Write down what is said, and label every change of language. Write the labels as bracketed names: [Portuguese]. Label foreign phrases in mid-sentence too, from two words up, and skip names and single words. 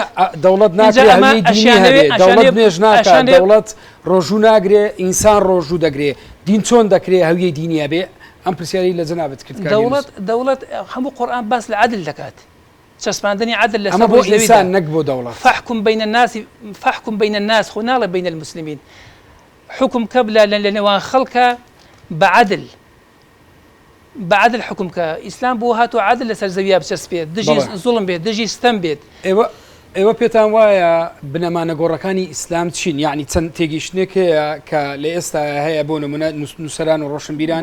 [Central Kurdish] دەوڵەت ناکرێت هەرمی دینی هەبێت، دەوڵەت نوێژ ناکات، دەوڵەت ڕۆژوو ناگرێ، ئینسان ڕۆژوو دەگرێ، دین چۆن دەکرێت هەویەی دینیە بێ؟ ئەم پرسیاری لە جەنابەت کرد. دەوڵەت هەموو قورئان باس لە عەدل دەکات، چەسپاندنی عەدل لەسەر بۆ ئینسان نەک بۆ دەوڵەت. [Arabic] فاحكم بين الناس [Central Kurdish] خۆ ناڵێ [Arabic] بين المسلمين، [Central Kurdish] حکم کە لە نێوان خەڵکە بەعەدل حکم کە. ئیسلام بۆ هاتووە عەدل لەسەر زەویە بچەسپێت، دژی زوڵم بێت، دژی ستەم بێت. ئێوە پێتان وایە بنەمانە گۆڕەکانی ئیسلام چین؟ یعنی چەند تێگەیشتنێک هەیە کە لە ئێستا هەیە بۆ نمونە نووسەران و ڕۆشنبیران.